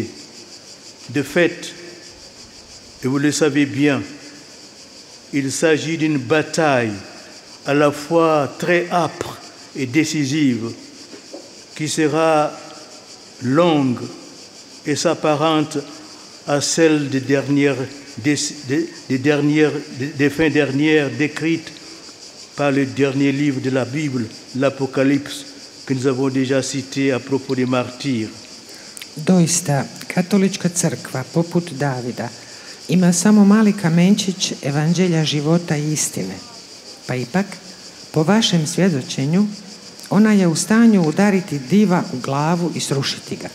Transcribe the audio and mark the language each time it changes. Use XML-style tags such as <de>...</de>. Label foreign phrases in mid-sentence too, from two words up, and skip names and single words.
<fr>De fait, et vous le savez bien, il s'agit d'une bataille à la fois très âpre et décisive, qui sera longue et s'apparente à celle des fins dernières décrites par le dernier livre de la Bible, l'Apocalypse, que nous avons déjà cité à propos des martyrs.</fr> <hr>Doista, Katolička crkva, poput Davida, ima samo mali kamenčić evanđelja života i istine. Pa ipak, po vašem svjedočenju, ona je u stanju udariti diva u glavu i srušiti ga.</hr>